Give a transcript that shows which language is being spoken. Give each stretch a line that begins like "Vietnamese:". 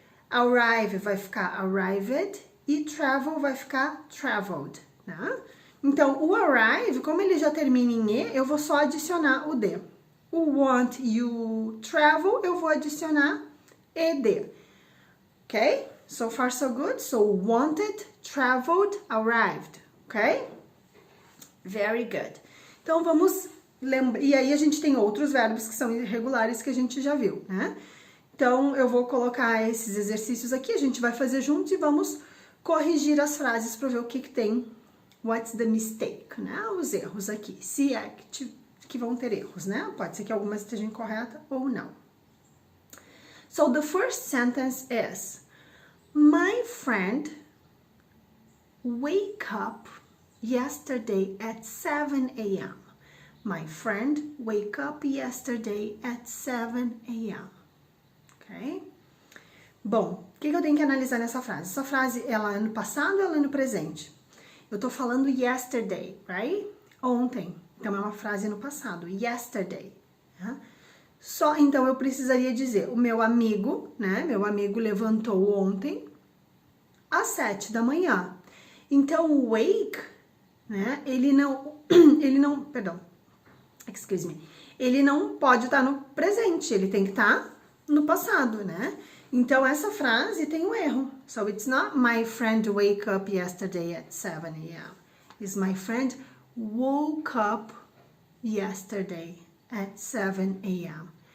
Portuguese: Arrive vai ficar arrived. E travel vai ficar traveled, né? Então, o arrive, como ele já termina em e, eu vou só adicionar o d. O want e o travel, eu vou adicionar ed.
English: Ok? So far, so good. So, wanted, traveled, arrived. Ok? Very good.
Portuguese: Então, vamos lembrar. E aí, a gente tem outros verbos que são irregulares que a gente já viu, né? Então, eu vou colocar esses exercícios aqui, a gente vai fazer juntos e vamos corrigir as frases para ver o que tem.
English: What's the mistake,
Portuguese: né? Os erros aqui. Se é que vão ter erros, né? Pode ser que algumas estejam incorretas ou não.
English: So, the first sentence is: My friend wake up yesterday at 7 a.m. My friend wake up yesterday at 7 a.m. Ok?
Portuguese: Bom, o que eu tenho que analisar nessa frase? Essa frase, ela é no passado ou ela é no presente? Eu tô falando yesterday, right? Ontem. Então, é uma frase no passado. Yesterday. Tá? Só, então, eu precisaria dizer, o meu amigo, né? Meu amigo levantou ontem às 7 da manhã. Então, o wake, né? Ele não, perdão,
English: excuse me.
Portuguese: Ele não pode estar no presente, ele tem que estar no passado, né? Então, essa frase tem um erro.
English: So, it's not my friend wake up yesterday at 7 a.m. It's my friend woke up yesterday at 7 a.m.